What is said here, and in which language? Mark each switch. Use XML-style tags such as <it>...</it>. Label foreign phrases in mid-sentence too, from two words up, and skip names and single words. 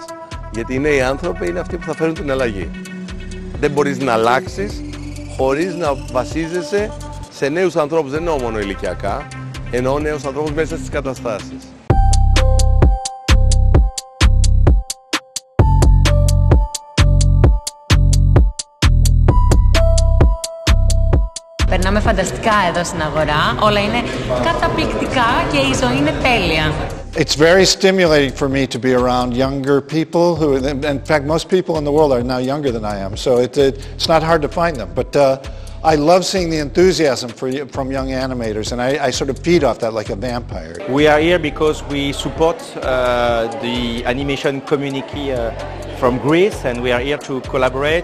<el>Γιατί οι νέοι άνθρωποι είναι αυτοί που θα φέρουν την αλλαγή. Δεν μπορείς να αλλάξεις χωρίς να βασίζεσαι σε νέους ανθρώπους, δεν εννοώ μόνο ηλικιακά, εννοώ νέους ανθρώπους μέσα στις καταστάσεις. Περνάμε φανταστικά εδώ στην αγορά, όλα είναι καταπληκτικά και η ζωή είναι τέλεια.</el> <en>It's very stimulating for me to be around younger people who, in fact, most people in the world are now younger than I am, so it's not hard to find them. But I love seeing the enthusiasm from young animators, and I sort of feed off that like a vampire. We are here because we support the animation community from Greece, and we are here to collaborate.</en>